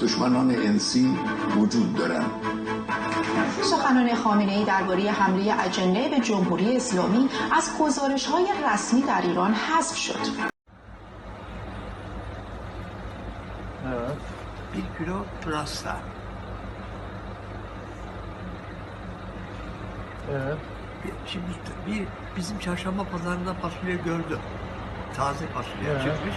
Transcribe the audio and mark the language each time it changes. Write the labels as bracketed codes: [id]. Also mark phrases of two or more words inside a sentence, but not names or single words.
[fa] سخنان انسی وجود دارند. سخنان خامنه‌ای درباره حمله اجنه به جمهوری اسلامی از گزارش‌های رسمی در ایران حذف شد. [tr] Bir kilo pırasa. Evet. Şimdi bizim çarşamba pazarında fasulye gördüm. Taze fasulye çıkmış.